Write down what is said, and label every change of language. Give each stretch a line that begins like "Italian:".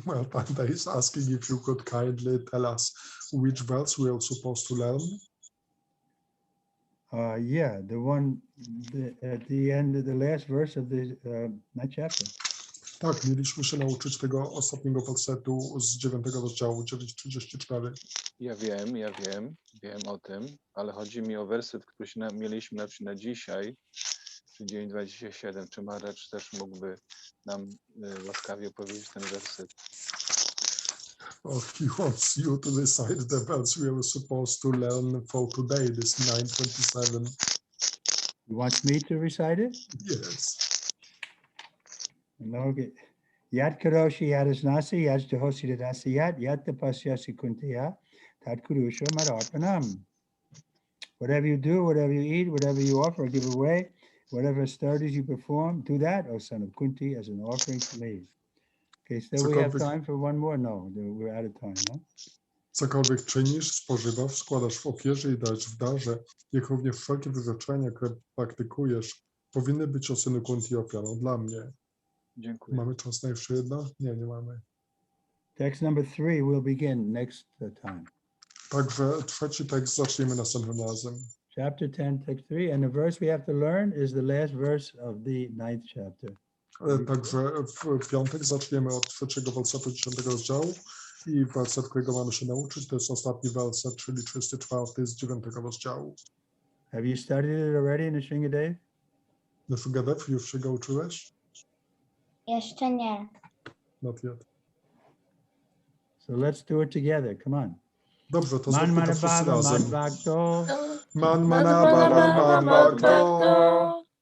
English: Panda is asking if you could kindly tell us which verse we are supposed to learn. Yeah, the one at the end of the last verse of the ninth chapter.
Polish: Tak, mieliśmy się nauczyć tego ostatniego wersetu z 9 rozdziału 9:34. Ja wiem o tym, ale chodzi mi o werset, który mieliśmy na dzisiaj, czyli 9:27. Czy Maharadż też mógłby nam łaskawie powiedzieć ten werset?
English: He wants you to recite the verse we are supposed to learn for today, this 9:27. He wants me to recite it? Yes.
Sanskrit: Okay. Yat karoshi yadasnasi yat jahosi dadasi yat tapasyasi kuntaya tat kurusha madarpanam.
English: Whatever you do, whatever you eat, whatever you offer or give away, whatever austerities you perform, do that, O son of Kunti, as an offering to me. Okay, so we have time for one more? No, we're out of time, no?
Polish: Cokolwiek czynisz, spożywasz, składasz w ofierze i dajesz w darze, jak również wszelkie wyrzeczenia, które praktykujesz, powinny być o synu Kunti ofiarą dla mnie. Dziękuję. Mamy czas na jeszcze jedno? Nie, nie mamy.
English: Text number 3 will begin next time.
Polish: Także trzeci tekst zaczniemy następnym razem.
English: Chapter 10, text 3, and the verse we have to learn is the last verse of the 9th chapter.
Polish: Także w piątek zaczniemy od trzeciego wersetu 10 rozdziału i werset, którego mamy się nauczyć, to jest ostatni werset, czyli 34 z 9 rozdziału.
English: Have you studied it already in the Sringadev?
Polish: Na Sringadev już się go uczyłeś? Jeszcze nie.
English: Not yet. So let's do it together, come on.
Polish: Dobrze, to zróbmy to wszyscy razem.
Sanskrit: Man mana bhava mad bhakto.